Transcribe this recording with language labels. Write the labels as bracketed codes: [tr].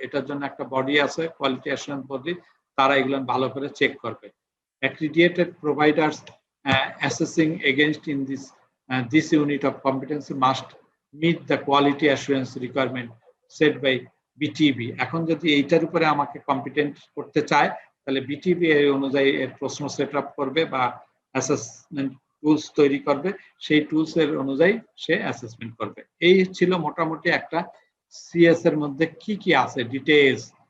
[bn] এটার জন্য একটা বডি আছে, কোয়ালিটি অ্যাসুরেন্স বডি, তারা এগুলো ভালো করে চেক করবে। [en] Accredited providers assessing against in this unit of competency must meet the quality assurance requirement set by BTB. [bn] এখন যদি এইটার উপরে আমাকে কম্পিটেন্ট করতে চায় তাহলে বিটিবি এই অনুযায়ী এর প্রশ্ন সেট আপ করবে বা অ্যাসেসমেন্ট টুলস তৈরি করবে, সেই টুলস এর অনুযায়ী সে অ্যাসেসমেন্ট করবে। এই ছিল মোটামুটি একটা সিএস এর মধ্যে কি কি আছে ডিটেইলস।